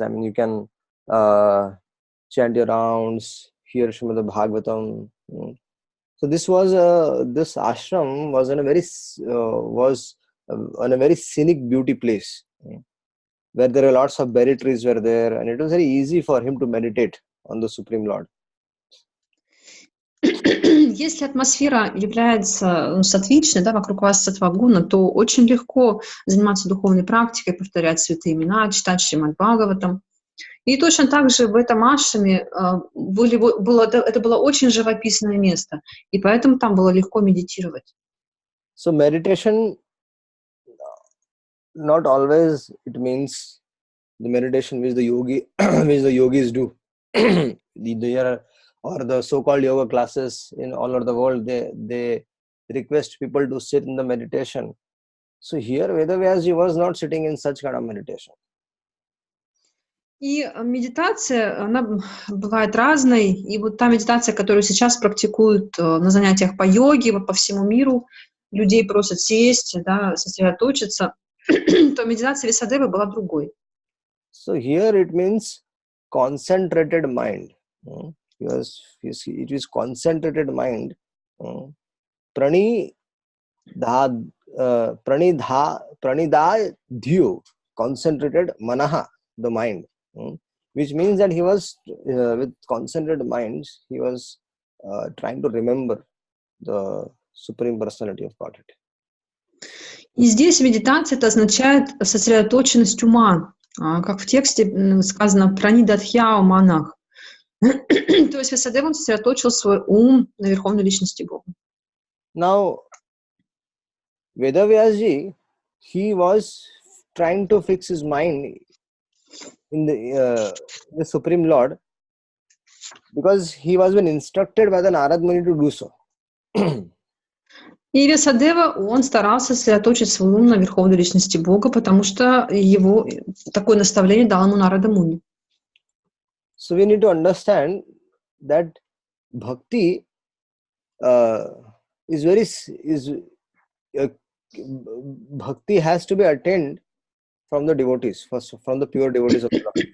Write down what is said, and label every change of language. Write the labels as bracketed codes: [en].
[en] I mean, you can chant your rounds, hear Shrimad Bhagavatam. So this ashram was on a very scenic beauty place, where there are lots of berry trees were there, and it was very easy for him to meditate on the Supreme Lord. [ru] Если атмосфера является сатвичной, да, вокруг вас сатвагуна, то очень легко заниматься духовной практикой, повторять святые имена, читать Шримад Бхагаватам. И точно так же в этом ашраме это было очень живописное место, и поэтому там было легко медитировать. [en] So meditation, not always it means the meditation which the yogis do. Or the so-called yoga classes in all over the world, they request people to sit in the meditation. So here Vedavyas was not sitting in such kind of meditation. [ru] И медитация, она бывает разной. И вот та медитация, которую сейчас практикуют на занятиях по йоге, вот по всему миру, людей просят сесть, да, сосредоточиться, то медитация Весадевы была другой. [en] So here it means concentrated mind. It is concentrated mind. Pranidha concentrated manaha, the mind, which means that he was with concentrated minds, he was trying to remember the Supreme Personality of Godhead. [ru] И здесь медитация это означает сосредоточенность ума, как в тексте сказано «пранидатхьяо манах». То есть Весадева он сосредоточил свой ум на Верховной Личности Бога. [en] Now, Vedavyasji, he was trying to fix his mind in the Supreme Lord because he was been instructed by the Narad Muni to do so. [ru] И Весадева, он старался сосредоточить свой ум на Верховной Личности Бога, потому что его такое наставление дал ему Нарада Муни. [en] So we need to understand that bhakti bhakti has to be attained from the devotees, first from the pure devotees of the Lord.